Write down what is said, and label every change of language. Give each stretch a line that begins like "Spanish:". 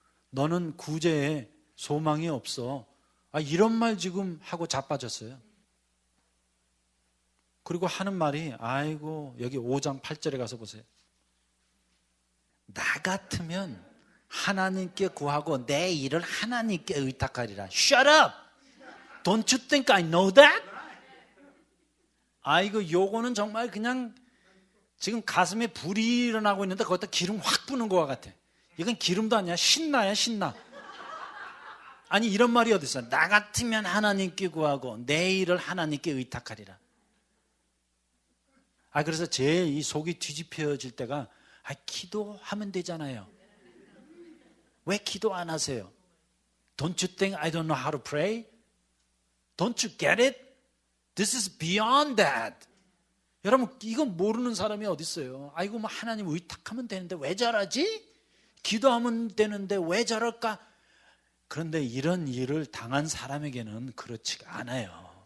Korean: 너는 구제에 소망이 없어. 이런 말 지금 하고 자빠졌어요. 그리고 하는 말이, 여기 5장 8절에 가서 보세요. 나 같으면 하나님께 구하고 내 일을 하나님께 의탁하리라.
English: Shut up! Don't you think I know that?
Korean: 요거는 정말 그냥 지금 가슴에 불이 일어나고 있는데 거기다 기름 확 부는 것 같아. 이건 기름도 아니야. 신나야, 신나. 이런 말이 어디 있어? 나 같으면 하나님께 구하고 내 일을 하나님께 의탁하리라. 그래서 제 이 속이 뒤집혀질 때가, 기도하면 되잖아요. 왜 기도 안 하세요?
English: Don't you think I don't know how to pray? Don't you get it? This is beyond that.
Korean: 여러분, 이거 모르는 사람이 어디 있어요? 하나님 의탁하면 되는데 왜 저러지? 기도하면 되는데 왜 저럴까? 그런데 이런 일을 당한 사람에게는 그렇지가 않아요.